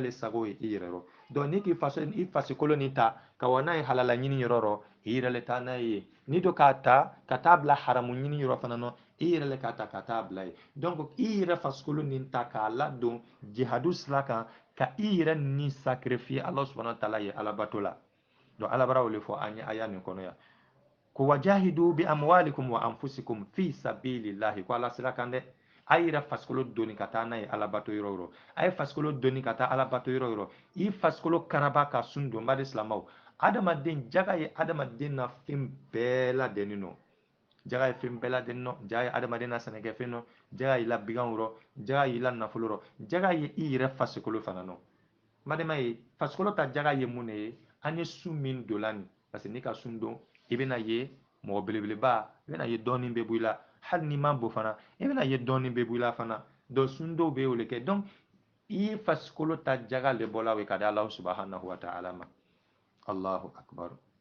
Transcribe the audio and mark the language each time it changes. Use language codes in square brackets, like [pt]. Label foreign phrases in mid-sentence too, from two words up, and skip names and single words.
[bm] le sago ye i yɛrɛ rɔ donc ni k'i fasikolo nin ta ka wa n'a ye halala ɲini yɔrɔ rɔ i yɛrɛ le taa n'a ye ni do k'a ta ka taa bila haramu ɲini yɔrɔ fana nɔ i yɛrɛ le k'a ta ka taa bila ye donc i yɛrɛ fasikolo nin ta k'a ladon jihadu sira kan ka i yɛrɛ ni sacrifier ala [ar] سبحانه وتعالى [bm] ye alabato la donc alabara o le fɔ an ye aya nin kɔnɔ yan ko [ar] وجاهدوا بأموالكم وأنفسكم في سبيل الله [bm] ko ala sira kan dɛ a yɛrɛ fasikolo doni ka taa n'a ye alabato yɔrɔ yɔrɔ a ye fasikolo doni ka taa alabato yɔrɔ yɔrɔ i fasikolo karaba ka sun don bari silamaw adamaden jaga ye adamaden na fɛn bɛɛ ladɛnnin nɔ jaga ye fɛn bɛɛ ladɛnnin nɔ jaga ye adamaden na sɛnɛkɛfɛn nɔ jaga y'i la bigan rɔ jaga y'i la nafolo rɔ jaga ye i yɛrɛ fasikolo fana nɔ madema ye fasikolo ta jaga ye mun de ye an ye sun min dola nin [fr] parce que [bm] n'i ka sun don i bɛna ye mɔgɔ belebeleba i bɛna ye dɔɔnin bɛ bɔ i la hali n'i ma bon fana i bɛna ye dɔɔnin bɛ bɔ i la fana donc sun dɔw bɛ yen o le kɛ donc i ye fasikolo ta jaga le bɔla o ye ka di alahu [ar] سبحانه وتعالى [bm] ma [ar] الله أكبر